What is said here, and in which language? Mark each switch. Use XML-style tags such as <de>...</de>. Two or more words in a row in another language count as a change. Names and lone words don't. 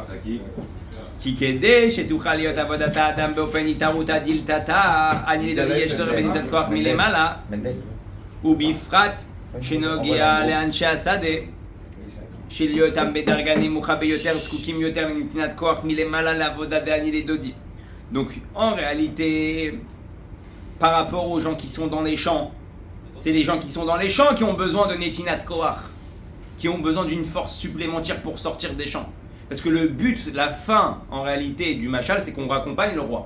<he>כי כדי שתוכל להיות עבודת האדם באופן</he> <arc>התערותא דילתתא,</arc> <he>אני לדעתי יש צורך בנתינת כוח מלמעלה, ובפרט שנוגע לאנשי השדה, של היותם בדרגה נמוכה ביותר, זקוקים יותר לנתינת כוח מלמעלה לעבודה דאני לדודי.</he> <fr>Donc en réalité, par rapport aux gens qui sont dans les champs, c'est les gens qui sont dans les champs qui ont besoin de</fr> <he>נתינת כוח,</he> <fr>qui ont besoin d'une force supplémentaire pour sortir des champs. Parce que le but, la fin en réalité du Machal, c'est qu'on raccompagne le roi.</fr>